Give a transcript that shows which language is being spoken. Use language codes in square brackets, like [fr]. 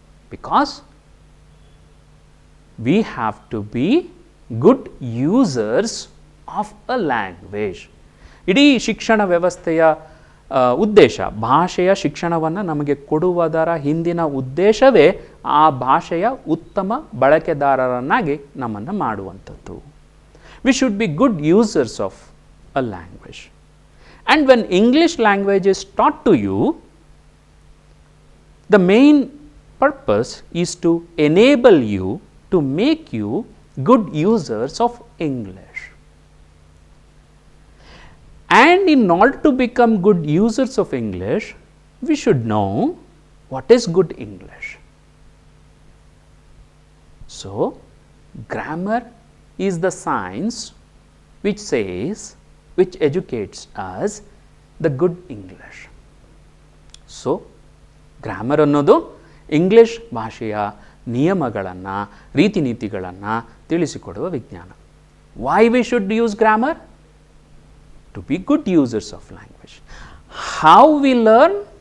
[en] Because we have to be good users of a language. [kn] ಇಡೀ ಶಿಕ್ಷಣ ವ್ಯವಸ್ಥೆಯ ಉದ್ದೇಶ, ಭಾಷೆಯ ಶಿಕ್ಷಣವನ್ನು ನಮಗೆ ಕೊಡುವುದರ ಹಿಂದಿನ ಉದ್ದೇಶವೇ ಆ ಭಾಷೆಯ ಉತ್ತಮ ಬಳಕೆದಾರರನ್ನಾಗಿ ನಮ್ಮನ್ನು ಮಾಡುವಂಥದ್ದು. [en] We should be good users of a language. And when English language is taught to you, the main purpose is to enable you, to make you good users of English. And in order to become good users of English, we should know what is good English. So, grammar is the science which says, which educates us the good English. [kn] So, grammar ಅನ್ನೋದು English ಭಾಷೆಯ ನಿಯಮಗಳನ್ನು, ರೀತಿ ನೀತಿಗಳನ್ನು ತಿಳಿಸಿಕೊಡುವ ವಿಜ್ಞಾನ. [en] Why we should use grammar? To be good users of language. How we learn?